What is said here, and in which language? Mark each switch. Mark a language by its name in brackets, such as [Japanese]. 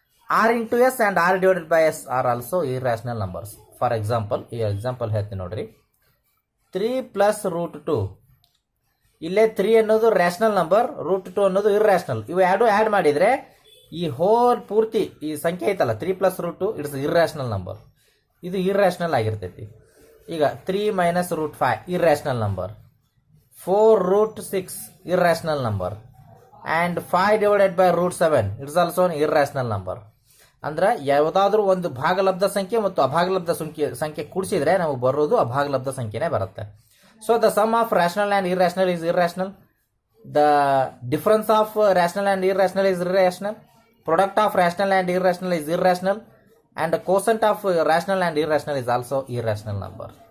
[English] r into s and r divided by s are also irrational numbers. For example, [Kannada] ಈ example ಹೇಳ್ತೀನಿ ನೋಡ್ರಿ. 3 plus root 2, ಇಲ್ಲೇ 3 ಅನ್ನೋದು rational number, root 2 ಅನ್ನೋದು irrational. ಇವು ಎರಡು ಆ್ಯಡ್ ಮಾಡಿದರೆ ಈ ಹೋಲ್ ಪೂರ್ತಿ ಈ ಸಂಖ್ಯೆ ಐತಲ್ಲ 3 plus root 2 [English] It's irrational number. [Kannada] ಇದು ಇರ್ರ್ಯಾಷನಲ್ ಆಗಿರ್ತೈತಿ. [English] ಈಗ 3 minus root 5 irrational number, 4 root 6 irrational number and 5 divided by root 7 it is also an irrational number. [Kannada] ಅಂದ್ರೆ ಯಾವುದಾದ್ರೂ ಒಂದು ಭಾಗಲಬ್ಧ ಸಂಖ್ಯೆ ಮತ್ತು ಅಭಾಗಲಬ್ಧ ಸಂಖ್ಯೆ ಕೂಡಿಸಿದ್ರೆ ನಮಗೆ ಬರೋದು ಅಭಾಗಲಬ್ಧ ಸಂಖ್ಯೆನೇ ಬರುತ್ತೆ. [English] So the sum of rational and irrational is irrational, the difference of rational and irrational is irrational, product of rational and irrational is irrational, and the quotient of rational and irrational is also irrational number.